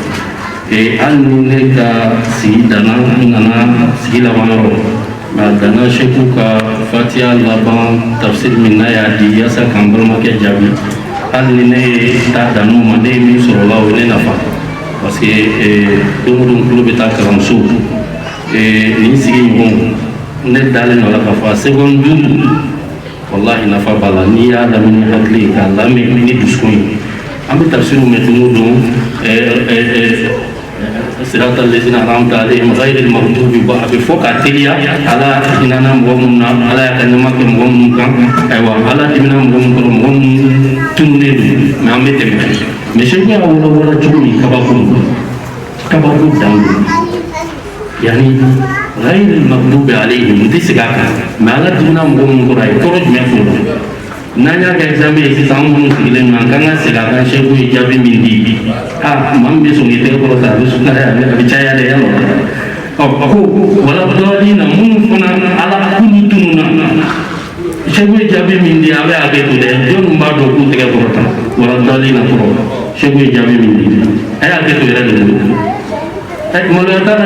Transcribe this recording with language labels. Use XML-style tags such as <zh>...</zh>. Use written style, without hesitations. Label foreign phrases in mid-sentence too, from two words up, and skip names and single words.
<bm>ye hali ni ne ka sigi danna n nana sigi laban yɔrɔ nka danna seku ka fatiha laban tafsir min n'a y'a di yaasa k'an balimakɛ jaabi hali ni ne ye taa dannu ma ne ye min sɔrɔ o la o ye ne nafa</bm> <fr>parce que</fr> <bm>don o don tulo bɛ taa kalanso nin sigi ɲɔgɔn ne dalen don a la k'a fɔ a seconde duuru walahi nafa b'a la n'i y'a lamɛn ni hakili ye k'a lamɛn ni dusukun ye an bɛ tafsiriw mɛn don o don</bm> <ar>صراط الذين أنعمت عليهم غير المغضوب</ar> <bm>a bɛ fɔ ka teliya Ala hinɛna mɔgɔ minnu na Ala y'a ka nɛɛma kɛ mɔgɔ minnu kan ayiwa Ala dimina mɔgɔ minnu kɔrɔ mɔgɔ minnu tununnen don mais an bɛ tɛmɛ mais seku y'a wɔlɔwɔlɔ cogo min kabako dan don yani</bm> <ar>غير المغضوب عليهم</ar> <bm>n tɛ segin a kan mais Ala dimina mɔgɔ minnu kɔrɔ a ye kɔrɔ jumɛn fɔ n'an y'a kɛ examen ye sisan an minnu sigilen don an kan ka segin a kan seku ye jaabi min di maa min bɛ sɔn k'i tɛgɛ kɔrɔ ta a bɛ sumaya a bɛ caya dɛ yalɔ a ko wala dɔɔnin na minnu fana Ala k'olu tununa seku ye jaabi min di a bɛ hakɛ to dɛ jɔnni b'a dɔn k'u tɛgɛ kɔrɔ ta wala dɔɔnin na fɔlɔ seku ye jaabi min di a y'a hakɛ to yɛrɛ de bolo maloya t'a la</bm>